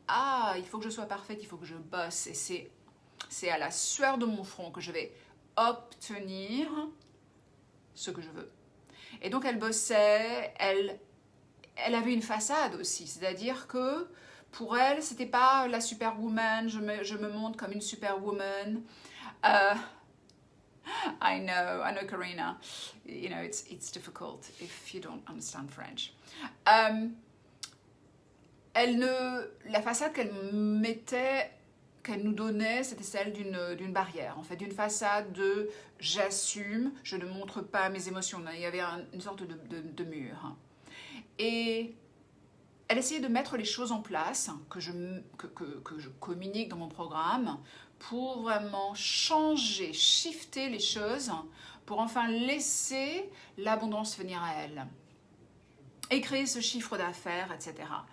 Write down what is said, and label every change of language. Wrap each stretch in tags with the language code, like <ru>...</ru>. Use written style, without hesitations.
<fr>Ah, il faut que je sois parfaite, il faut que je bosse. Et c'est à la sueur de mon front que je vais obtenir ce que je veux. Et donc elle bossait, elle avait une façade aussi, c'est-à-dire que pour elle, c'était pas la superwoman, je me montre comme une superwoman.</fr> <en>I know, Karina. You know, it's difficult if you don't understand French.</en> <fr>La façade qu'elle mettait, qu'elle nous donnait, c'était celle d'une barrière, en fait, d'une façade de j'assume, je ne montre pas mes émotions. Il y avait une sorte de mur. Et elle essayait de mettre les choses en place que je communique dans mon programme pour vraiment changer, shifter les choses pour enfin laisser l'abondance venir à elle et créer ce chiffre d'affaires, etc.</fr>